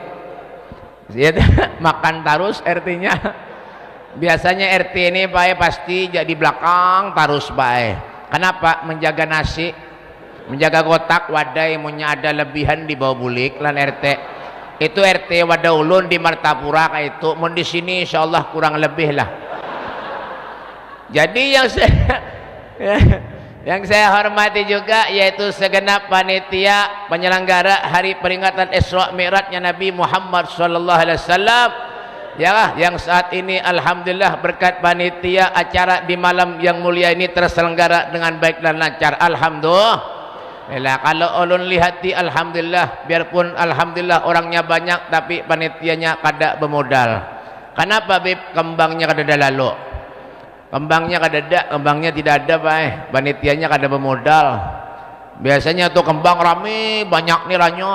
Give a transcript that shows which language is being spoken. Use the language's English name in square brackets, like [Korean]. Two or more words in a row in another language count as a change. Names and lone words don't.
[Indonesian] Makan terus RT-nya. Biasanya RT ini Pak pasti jadi belakang terus Pak. Kenapa? [Banjar] Menjaga nasi, menjaga kotak wadai punya ada lebihan di bawah bulik lan RT. Itu RT wadah ulun di Martapura kayak itu. [Indonesian] Mun di sini insyaallah kurang lebih lah. Jadi yang saya hormati juga yaitu segenap panitia penyelenggara hari peringatan Isra Mi'rajnya Nabi Muhammad [Arabic] صلى الله عليه وسلم [Indonesian] ya, yang saat ini alhamdulillah berkat panitia acara di malam yang mulia ini terselenggara dengan baik dan lancar alhamdulillah. [Banjar] Kalau ulun lihati alhamdulillah, biarpun alhamdulillah orangnya banyak tapi panitianya kada bermodal. Kenapa Bib? Kembangnya kada lalu. [Indonesian] Kembangnya kadada, kembangnya tidak ada Pak. [Banjar] Panitianya kada bermodal. Biasanya tuh kembang rame, banyak nih banyak.